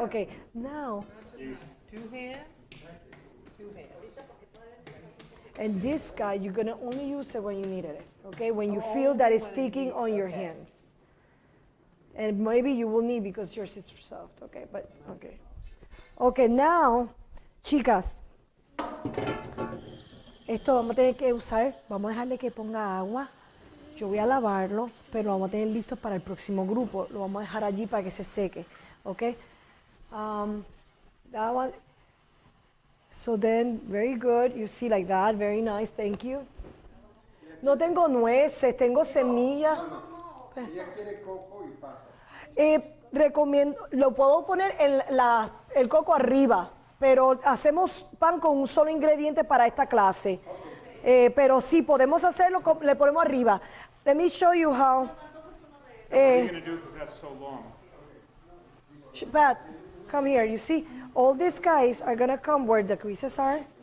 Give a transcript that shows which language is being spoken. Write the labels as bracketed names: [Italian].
[English] Okay, now, 2 hands. 2 hands. and this guy, you're gonna only use it when you needed it. Okay, when you feel that it's sticking on your hands. And maybe you will need because yours is soft. Okay, but okay. Okay, now, [Spanish] chicas, esto vamos a tener que usar, vamos a dejarle que ponga agua. Yo voy a lavarlo, pero lo vamos a tener listo para el próximo grupo. Lo vamos a dejar allí para que se seque. [English] Okay? That one. So then, very good. You see like that. Very nice. Thank you. [Spanish] No tengo nueces, tengo semillas. Ella quiere coco y pasas. Recomiendo, lo puedo poner el coco arriba, pero hacemos pan con un solo ingrediente para esta clase. Pero sí, podemos hacerlo, le ponemos arriba. [English] Let me show you how. What are you going to do because that's so long? Pat, come here. You see, all these guys are going to come where the creases are.